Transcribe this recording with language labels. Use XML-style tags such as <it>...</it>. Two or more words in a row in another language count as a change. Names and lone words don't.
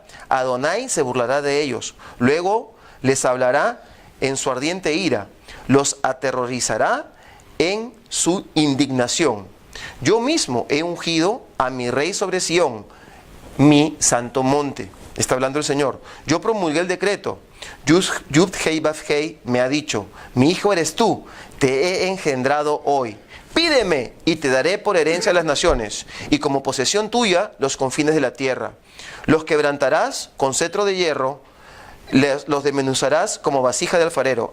<es>Adonai se burlará de ellos. Luego les hablará en su ardiente ira. Los aterrorizará en su indignación. Yo mismo he ungido a mi rey sobre Sión, mi santo monte. Está hablando el Señor. Yo promulgué el decreto. Yud-Heh-Vav-Heh me ha dicho: mi hijo eres tú, te he engendrado hoy. Pídeme y te daré por herencia a las naciones, y como posesión tuya los confines de la tierra. Los quebrantarás con cetro de hierro, los desmenuzarás como vasija de alfarero.</es>